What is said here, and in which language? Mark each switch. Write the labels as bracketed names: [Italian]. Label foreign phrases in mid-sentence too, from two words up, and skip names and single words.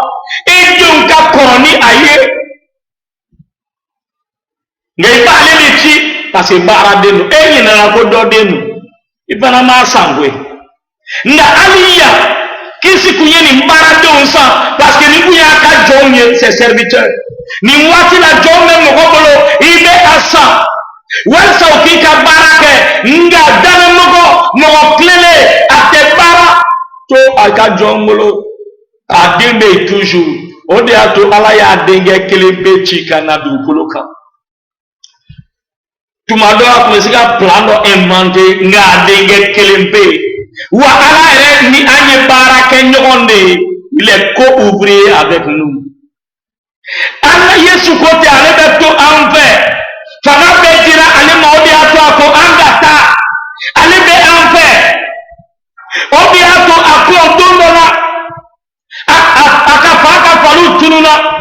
[Bambara] E denw ka kɔrɔ ni a ye. Nka i b'ale de ci [French] parce que [Bambara] baaraden don. E ɲinɛna ko dɔ den don. I fana m'a san koyi. Nka hali yan kisi kun ye nin baaradenw san [French] parce que [Bambara] nin kun y'a ka jɔnw ye [French] ses serviteurs. [Bambara] Nin waati la jɔn bɛ mɔgɔ bolo i bɛ a san. Walasa u k'i ka baara kɛ nka mɔgɔ tilelen a tɛ baara to a ka jɔn bolo a den bɛ yen toujours. O de y'a to Ala y'a denkɛ kelen bɛɛ ci ka na dugukolo kan. Tuma dɔ a tun bɛ se ka plan dɔ inventer nka a denkɛ kelen bɛ yen. Wa Ala yɛrɛ ni an ye baara kɛ ɲɔgɔn de ye. [French] Il est co-ouvrier avec nous. [Bambara] Ala Yesu ko tɛ ale bɛ to an fɛ. Fanga bɛ dira ale ma, o de y'a to a ko an ka taa. Ale bɛ an fɛ. O de y'a to a ko don dɔ la a ka fa ka faliw tununa.